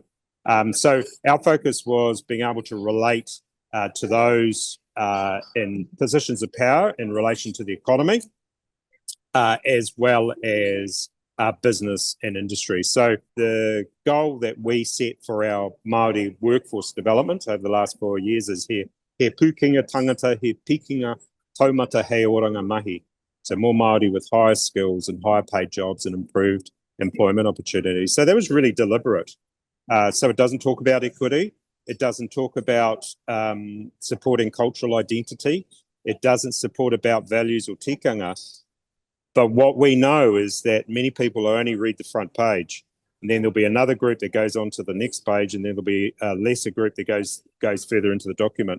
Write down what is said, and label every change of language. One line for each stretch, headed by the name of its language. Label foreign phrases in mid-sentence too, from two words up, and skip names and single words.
English: So our focus was being able to relate to those in positions of power in relation to the economy, as well as business and industry. So the goal that we set for our Māori workforce development over the last 4 years is
Māori: he pukinga tangata, he pikinga taumata hei oranga mahi.
English: So more Māori with higher skills and higher paid jobs and improved employment opportunities. So that was really deliberate. So it doesn't talk about equity. It doesn't talk about supporting cultural identity. It doesn't support about values or tikanga. But what we know is that many people only read the front page, and then there'll be another group that goes on to the next page, and then there'll be a lesser group that goes further into the document.